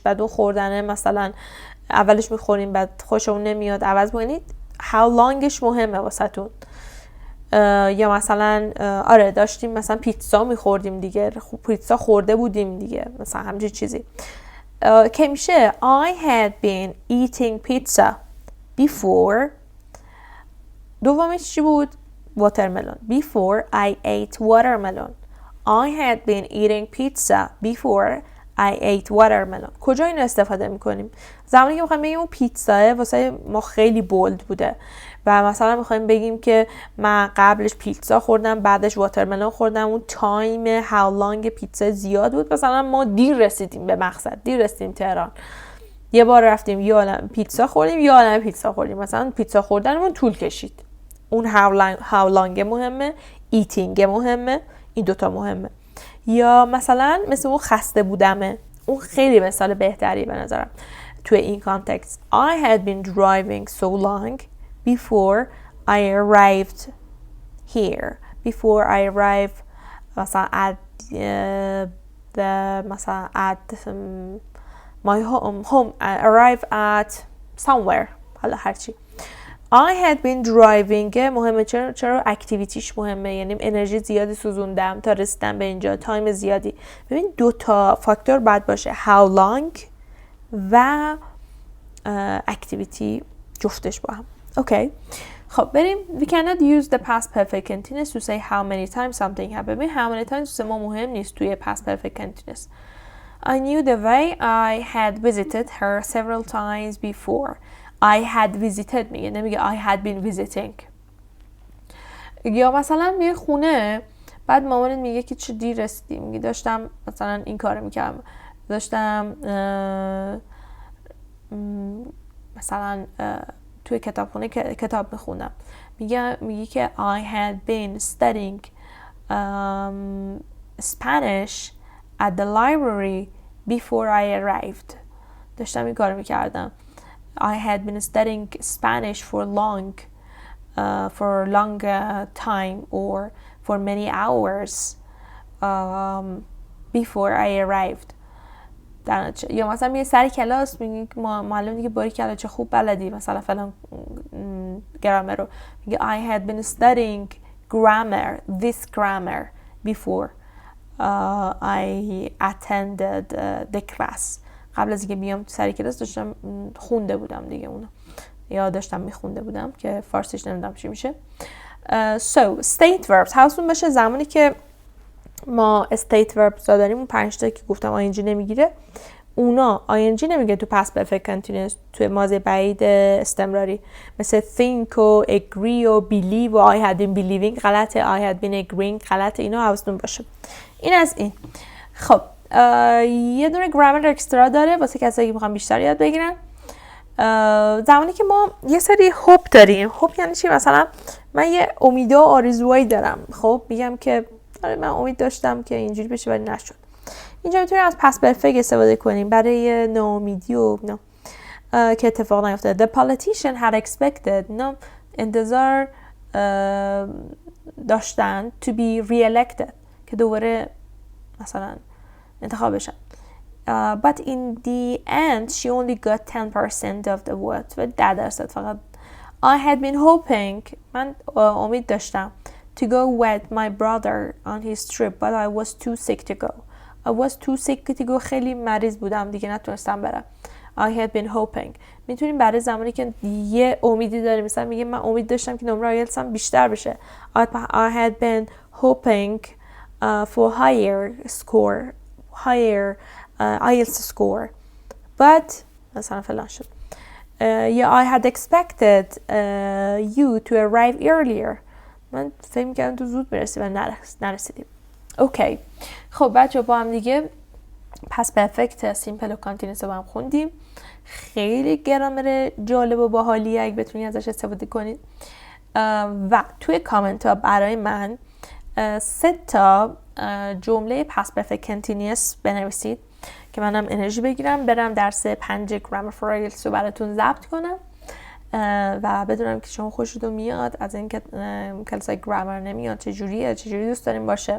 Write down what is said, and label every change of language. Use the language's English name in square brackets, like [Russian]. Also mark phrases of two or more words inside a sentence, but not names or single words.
[Persian] بعد اون خوردنه مثلا اولش میخوریم بعد خوشمون نمیاد عوض میکنید. how longش مهمه واسهتون. یا مثلا آره داشتیم مثلا پیتزا میخوردیم دیگه، پیتزا خورده بودیم دیگه، مثلا همچین چیزی که میشه [English] I had been eating pizza before. [Persian] دومش چی بود؟ watermelon. [English] before I ate watermelon. I had been eating pizza before I ate watermelon. [Persian] کجا اینو استفاده میکنیم؟ زمانی که میخوایم بگیم اون پیتزا واسه ما خیلی بولد بوده و مثلا میخوایم بگیم که من قبلش پیتزا خوردم بعدش واترملون خوردم، اون تایم [English] how long [Persian] پیتزا زیاد بود، مثلا ما دیر رسیدیم به مقصد، دیر رسیدیم تهران، یه بار رفتیم یه عالم پیتزا خوردیم یه عالم پیتزا خوردیم، مثلا پیتزا خوردنمون طول کشید. اون [English] how long [Persian] مهمه، eating مهمه، این 2 تا مهمه. یا مثلا مثل اون خسته بودمه، اون خیلی مثال بهتری به نظرم توی این کانتکست. [English] I had been driving so long before I arrived here. before I arrived مثلا at مثلا at my home arrive at somewhere، [Persian] حالا هرچی. [English] I had been driving مهمه. [Persian] چرا اکتیویتیش مهمه، یعنی انرژی زیادی سوزوندم تا رسیدم به اینجا، تایم زیادی. ببین 2 تا فاکتور باید باشه، [English] how long [Persian] و اکتیویتی جفتش با هم. اوکی خب بریم. [English] we cannot use the past perfect continuous to say how many times something happened. [Persian] ببین [English] how many times [Persian] ما مهم نیست توی [English] past perfect continuous. I knew the way. I had visited her several times before. I had visited [Persian] میگه، نمیگه [English] I had been visiting. [Persian] یا مثلا میگه خونه، بعد مامانت میگه که چه دیر رسیدی، میگه داشتم مثلا این کارو میکردم، داشتم مثلا توی کتابخونه کتاب میخوندم. میگه که [English] I had been studying Spanish at the library before I arrived. [Persian] داشتم این کارو میکردم. [English] I had been studying Spanish for long time or for many hours before I arrived. [Persian] یا مثلا میگه سر کلاس میگه معلم دیگه باری کلا چه خوب بلدی مثلا فلان گرامر رو، میگه [English] I had been studying this grammar before I attended the class. [Persian] قبل از اینکه بیام سر کلاس داشتم خونده بودم دیگه اونو، یا داشتم میخونده بودم که فارسیش نمیدونم چی میشه. [English] So state verbs [Persian] حواستون باشه زمانی که ما [English] state verbs [Persian] داریم اون 5 تا که گفتم ing نمیگیره، اونا ing نمیگه تو [English] past perfect continuous [Persian] توی ماضی بعید استمراری، مثل think و agree و believe و [English] I had been believing [Persian] غلطه، [English] I had been agreeing [Persian] غلطه. اینا حواستون باشه. این از این. خب یه دونه گرامر اکسترا داره واسه کسایی که میخوان بیشتر یاد بگیرن. زمانی که ما یه سری هوپ داریم، هوپ یعنی چی؟ مثلا من یه امید و آرزوهایی دارم، خب میگم که آره من امید داشتم که اینجوری بشه ولی نشد. اینجا میتونیم از پس پرفکت استفاده کنیم برای ناامیدی و که اتفاق نیفتاده. [English] The politician had expected، [Persian] انتظار داشتن [English] to be re-elected، [Persian] که دوباره مثلا انتخاب بشن. [English] But in the end she only got 10% of the vote، [Persian] و 10% فقط. [English] I had been hoping، [Persian] من امید داشتم [English] to go with my brother on his trip but I was too sick to go. I was too sick to go، [Persian] خیلی مریض بودم دیگه نتونستم برم. [English] I had been hoping، [Persian] میتونیم برای زمانی که یه امیدی داریم، مثلا میگه من امید داشتم که نمره آیلتس هم بیشتر بشه. [English] I had been hoping for higher آیلتس score but [Persian] مثلا فلان شد. [English] I had expected you to arrive earlier، [Persian] من فکر می‌کردم تو زود برسی و نرسیدیم. اوکی، خب بچه با هم دیگه پس پرفکت سیمپل و کانتینوس رو با هم خوندیم. خیلی گرامر جالب و باحالیه اگه بتونید ازش استفاده کنید. و توی کامنت ها برای من 3 تا جمله پس پرفکت کانتینوس بنویسید که منم انرژی بگیرم برم درس 5 گرامر فور آیلتس رو براتون ضبط کنم و بدونم که شما خوشتون میاد از اینکه کلاسای گرامر نمیاد چجوری دوست داریم باشه.